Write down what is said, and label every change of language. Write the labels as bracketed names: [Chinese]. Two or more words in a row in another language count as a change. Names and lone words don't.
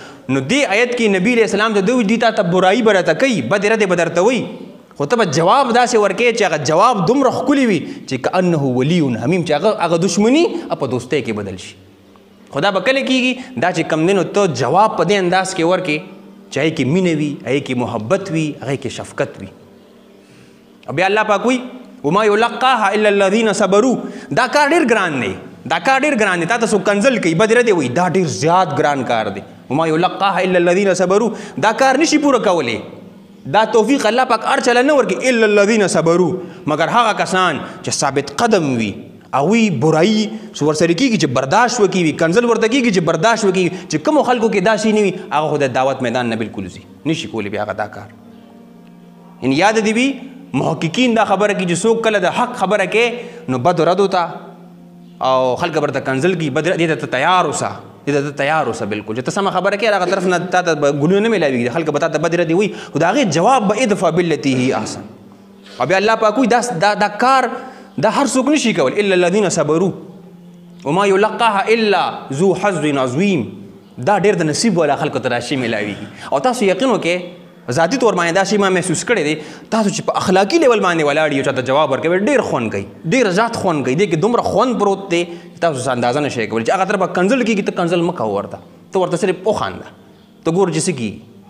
[Pashto] نو دې آیت کې نبي [Arabic] علیه السلام [Pashto] ته دوی تا ته برایي به راته کوي، بد ردې به درته وایي، خو ته به جواب داسې ورکوې چې هغه جواب دومره ښکلي وي چې [Arabic] کأنه ولی حمیم، [Pashto] چې هغه دشمني په دوستۍ کې بدل شي. خو دا به کله کېږي دا چې کم دی نو ته جواب په دې انداز کې ورکې چې هغې کې مینه وي، هغې کې محبت وي، هغې کې شفقت وي. او بیا الله پاک وایي [Arabic] وما یلقاها الا الذین صبروا. [Pashto] دا کار ډېر ګران دی، دا کار ډېر ګران دی. تا ته څوک کنزل کوي بد ردې وایي دا ډېر زیات ګران کار دی. [Arabic] وما یلقاها الا الذین صبروا، [Pashto] دا کار نشي پوره کولی، دا توفیق الله پاک هر چاله نه ورکوي. [Arabic] الا الذین صبروا، [Pashto] مګر هغه کسان چې ثابت قدم وي، هغوی برایي ورسره کېږي چې برداشت وکړي، کنزل ورته کېږي چې برداشت وکړي. چې کومو خلکو کې داسې نه وي هغه خو د دعوت میدان نه بلکل ځي، نشي کولی بیا هغه دا کار. یعنې یاد دې وي محققین دا خبره کوي چې څوک کله د حق خبره کوي نو بد ردو ته او خلک ورته کنزل کړي، بد دې ته تیار اوسه، دې ته تیار اوسه بالکل. چې ته سمه خبره کوې هغه طرف نه تا ته ګلونه نه میلاوېږي، خلک به تا ته بد ردې وایي، خو د هغې جواب به [Arabic] ادفع بالتي هي احسن. [Pashto] او بیا الله پاک وایي دا کار دا هر څوک نشي کول. [Arabic] الا الذین صبروا وما یلقاها الا ذو حظ عظیم. [Pashto] دا ډېر د نصیب والا خلکو ته راشي میلاوېږي. او تاسو یقین وکړئ ذاتي طور باندې دا شی ما محسوس کړی دی، تاسو چې په اخلاقي لیول باندې ولاړ یو چاته جواب ورکوي ډېر خوند کوي، ډېر زیات خوند کوي. دې کې دومره خوند پروت دی چې تاسو څه اندازه نشئ کولی. چې هغه طرفه کنزل کېږي ته کنزل مه کوه ورته، ته ورته صرف وخانده، ته ګوره چې څه کېږي.